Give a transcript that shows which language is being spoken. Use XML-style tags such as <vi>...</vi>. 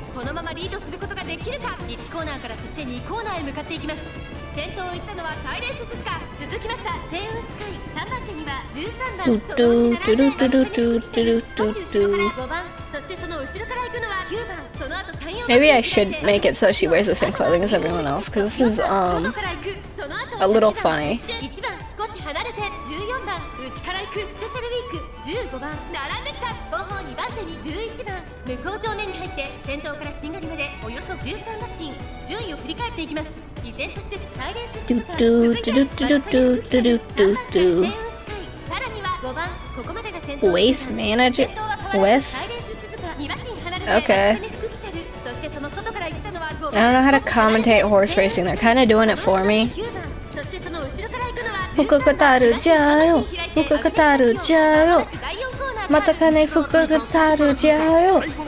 <ja>このままリードすることができるか。1コーナーからそして2コーナーへ向かっていきます。先頭を行ったのはサイレンス鈴鹿。続きましたセイウンスカイ。 3番手には13番、そのうち並んで少し後ろから5番、そしてその後ろから行くのは9番、その後3、4番。</ja> <en>Maybe I should make it so she wears the same clothing as everyone else, because this is a little funny.</en> <ja>1番少し離れて14番、内から行くスペシャルウィーク。 15番並んできた。後方2番手に11番、向こう正面に入って先頭からしんがりまでおよそ13馬身。順位を振り返っていきます。依然としてサイレンス鈴鹿、続いて待ちかね福来たる、3番手セイウンスカイ。さらには5番、ここまでが先頭。</ja> <en>Waste manager?</en> <ja>先頭は変わらず</ja> <en>West?</en> <ja>サイレンス鈴鹿、2馬身離れて</ja> <en>Okay.</en> <ja>待ちかね福来たる。そしてその外から行ったのは5番。</ja> <en>I don't know how to commentate horse racing. They're kind of doing it for me.</en> <ja>9番、そしてその後ろから行くのは福来たるじゃよ。福来たるじゃよ。またかね福来たるじゃよ。</ja>